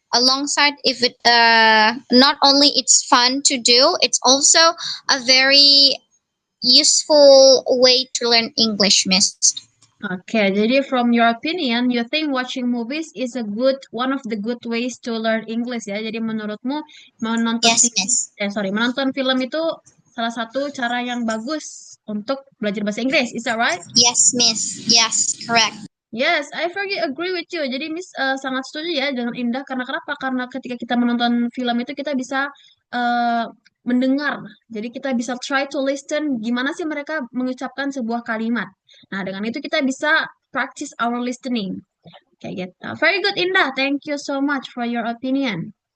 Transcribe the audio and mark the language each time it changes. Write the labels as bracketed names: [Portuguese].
[English] alongside if it not only it's fun to do, it's also a very useful way to learn English, Miss. [Indonesian] Oke, jadi [English] from your opinion, you think watching movies is a good one of the good ways to learn English ya. [Indonesian] Jadi menurutmu menonton [English] Yes, TV, Miss. [Indonesian] menonton film itu salah satu cara yang bagus untuk belajar bahasa Inggris. [English] Is that right? Yes, Miss. Yes, correct. Yes, I very agree with you. [Indonesian] Jadi Miss sangat setuju ya dengan Indah. Karena kenapa? Karena ketika kita menonton film itu kita bisa mendengar. Jadi kita bisa [English] try to listen [Indonesian] gimana sih mereka mengucapkan sebuah kalimat. Nah, dengan itu kita bisa [English] practice our listening. [Indonesian] Kayak gitu. [English] Very good, [Indonesian] Indah. [English] Thank you so much for your opinion.